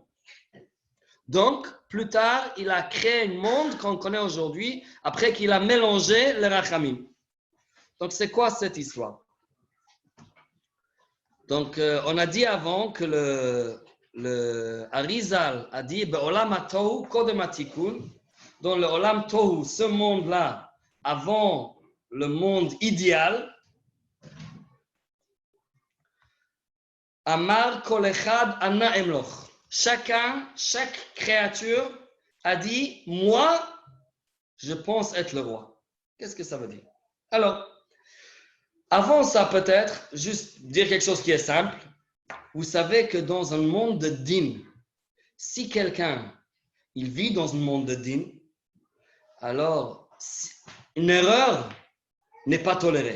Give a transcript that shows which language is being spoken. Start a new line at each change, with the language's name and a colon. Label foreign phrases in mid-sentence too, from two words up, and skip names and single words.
French: Donc, plus tard, il a créé un monde qu'on connaît aujourd'hui, après qu'il a mélangé les rachamim. Donc, c'est quoi cette histoire? Donc, on a dit avant que le Arizal a dit
Hebrew: בעולם התוהו קודם התיקון.
French: Dans le
Hebrew: עולם תוהו,
French: ce monde-là, avant le monde idéal,
Hebrew: אמר כל אחד אנא אמלוך.
French: Chaque créature a dit, moi, je pense être le roi. Qu'est-ce que ça veut dire? Alors, avant ça peut-être, juste dire quelque chose qui est simple. Vous savez que dans un monde de din, si quelqu'un, il vit dans un monde de din, alors une erreur n'est pas tolérée.